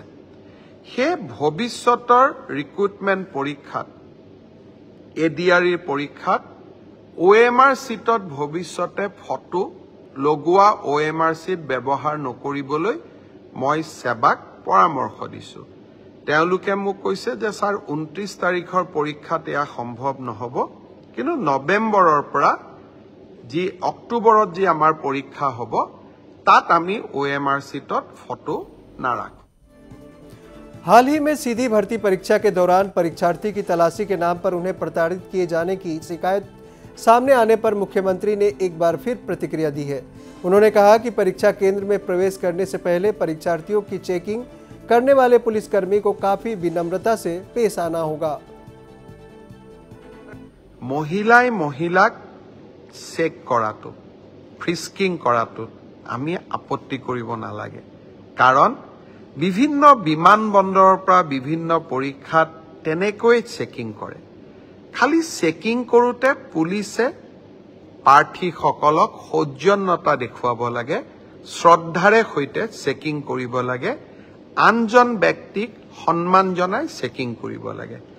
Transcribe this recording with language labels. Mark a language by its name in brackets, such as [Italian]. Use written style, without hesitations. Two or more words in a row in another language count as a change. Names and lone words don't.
[Assamese] সেই ভৱিষ্যতৰ ৰিক্ৰুটমেণ্ট পৰীক্ষাত ADREৰ পৰীক্ষাত OMR সিটত ভৱিষ্যতে ফটো লগোৱা OMR সিট ব্যৱহাৰ নকৰিবলৈ মই সেৱাক পৰামৰ্শ দিছো। তেওঁলোকে মোক কৈছে যে স্যাৰ 29 তাৰিখৰ পৰীক্ষাত এয়া সম্ভৱ নহব, কিন্তু নৱেম্বৰৰ পৰা যি অক্টোবৰত যি আমাৰ পৰীক্ষা হ'ব তাত আমি OMR সিটত ফটো নাৰাখো। [Hindi] हाल ही में सीधी भर्ती परीक्षा के दौरान परीक्षार्थी की तलाशी के नाम पर उन्हें प्रताड़ित किए जाने की शिकायत सामने आने पर मुख्यमंत्री ने एक बार फिर प्रतिक्रिया दी है। उन्होंने कहा कि परीक्षा केंद्र में प्रवेश करने से पहले परीक्षार्थियों की चेकिंग करने वाले पुलिसकर्मी को काफी विनम्रता से पेश आना होगा। [Assamese] महिलाक চেক কৰাটো, ফ্ৰিস্কিং কৰাটো আমি আপত্তি কৰিব নালাগে। কাৰণ বিভিন্ন বিমানবন্দৰৰ পৰা বিভিন্ন পৰীক্ষাত তেনেকৈ চেকিং কৰে। খালি চেকিং কৰোতে পুলিচে প্ৰাৰ্থীসকলক সৌজন্যতা দেখুৱাব লাগে, শ্ৰদ্ধাৰে সৈতে চেকিং কৰিব লাগে, আনজন ব্যক্তিক সন্মান জনাই চেকিং কৰিব লাগে।